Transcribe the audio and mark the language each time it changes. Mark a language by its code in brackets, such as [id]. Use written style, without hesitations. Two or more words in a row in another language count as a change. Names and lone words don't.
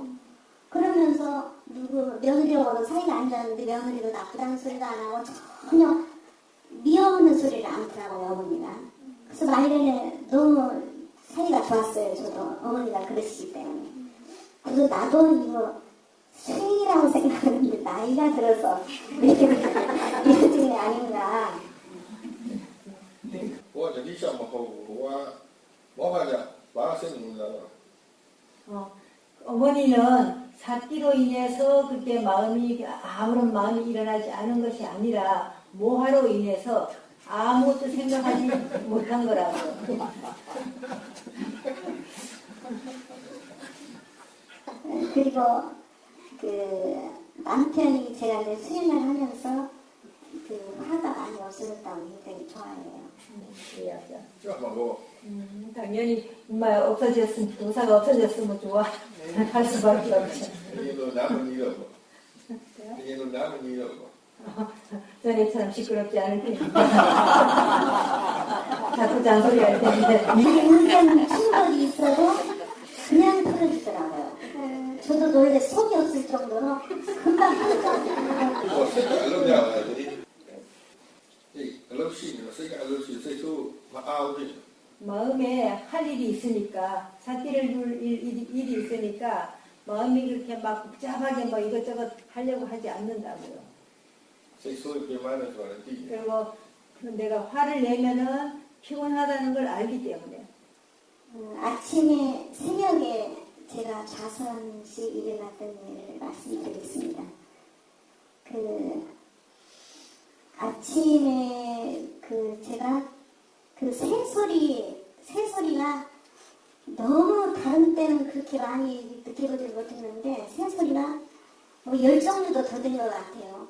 [ko] 그러면서 며느리하고도 사이가 안 좋았는데 며느리도 나쁘다는 소리도 안 하고 전혀 미워하는 소리를 안 하더라고요 어머니가. 그래서 말년에 너무 사이가 좋았어요. 저도 어머니가 그러시기 때문에. 그래서 나도 이거 수행이라고 생각하는데 나이가 들어서 이렇게 이런 게 아닌가. [my] ဟိုကတတိယမဟုတ်ဘူးဟိုကမောဟကြဘာစိတ်ဝင်စားတော့ [ko] 어머니는 사띠로 인해서 그때 마음이 아무런 마음이 일어나지 않은 것이 아니라 모하로 인해서 아무것도 생각하지 못한 거라고요. 그리고 그 남편이 제가 이제 수행을 하면서 그 화가 많이 없어졌다고 굉장히 좋아해요. 그래야죠. [my] ကြောက်မှာပေါ့ [ko] 당연히 정말 없어졌으면 도사가 없어졌으면 좋아 할 수밖에 없죠. [my] ဒီလိုနားမနီးတော့ပေါ့ဒီလိုနားမနီးတော့ပေါ့ [ko] 전에처럼 시끄럽지 않을 텐데 자꾸 잔소리 할 텐데 운전 충돌이 있어도 그냥 털어주더라고요. 저도 놀래 속이 없을 정도로 금방 털어줘요. [my] ဟိုစိတ်ကအလုပ်ရပါတယ်ဒီအလုပ်ရှိနေတော့စိတ်ကအလုပ်ရှိစိတ်ဆိုးမအားဘူး [ko] 마음에 할 일이 있으니까 사띠를 둘 일이 있으니까 마음이 그렇게 막 복잡하게 뭐 이것저것 하려고 하지 않는다고요. [my] စိတ်ဆိုးပြင်းမနေဆိုရင်တည် [ko] 그리고 내가 화를 내면은 피곤하다는 걸 알기 때문에 아침에 새벽에 제가 좌선시 일어났던 일을 말씀드리겠습니다. 그 아침에 제가 그 새소리가 너무 다른 때는 그렇게 많이 느껴보지 못했는데 새소리가 뭐 10종류도 더 된 것 같아요.